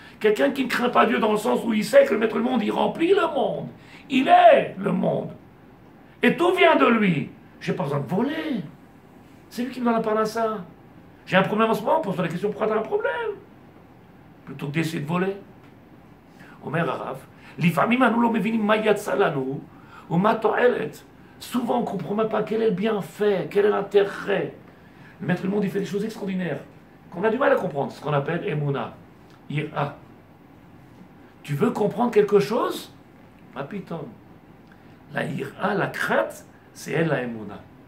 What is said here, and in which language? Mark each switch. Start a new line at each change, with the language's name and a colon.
French: Quelqu'un qui ne craint pas Dieu dans le sens où il sait que le maître du monde, il remplit le monde. Il est le monde. Et tout vient de lui. Je n'ai pas besoin de voler. C'est lui qui me donne la parnassa. J'ai un problème en ce moment, pose-toi la question pourquoi tu as un problème. Plutôt que d'essayer de voler.
Hebrew: Omer Arav, לפעמים אנו לא מבינים מה יצא לנו ומה תועלת.
French: Souvent on ne comprend même pas quel est le bienfait, quel est l'intérêt. Le maître du monde, il fait des choses extraordinaires qu'on a du mal à comprendre, ce qu'on appelle Emouna, Ira. Tu veux comprendre quelque chose? Rapiton. La Ira, la crainte, c'est elle la Emouna.